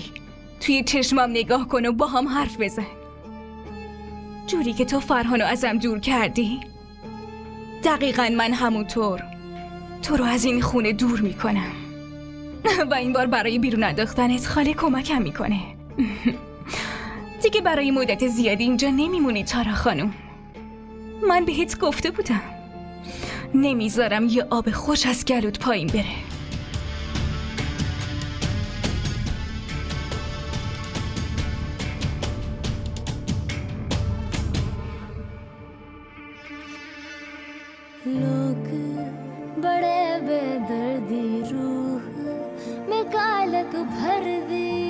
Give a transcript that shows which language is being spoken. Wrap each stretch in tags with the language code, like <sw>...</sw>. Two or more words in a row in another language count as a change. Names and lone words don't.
<fa>توی چشمام نگاه کن و با هم حرف بزن. جوری که تو فرهانو ازم دور کردی، دقیقاً من همونطور تو رو از این خونه دور میکنم. و این بار برای بیرون انداختنت خاله کمکم میکنه. دیگه برای مدت زیادی اینجا نمیمونی تارا خانم. من بهت گفته بودم نمیذارم یه آب خوش از گلوت پایین بره.</fa> <hi>लोग बड़े बेदर्दी रूह में कालक भर दी</hi>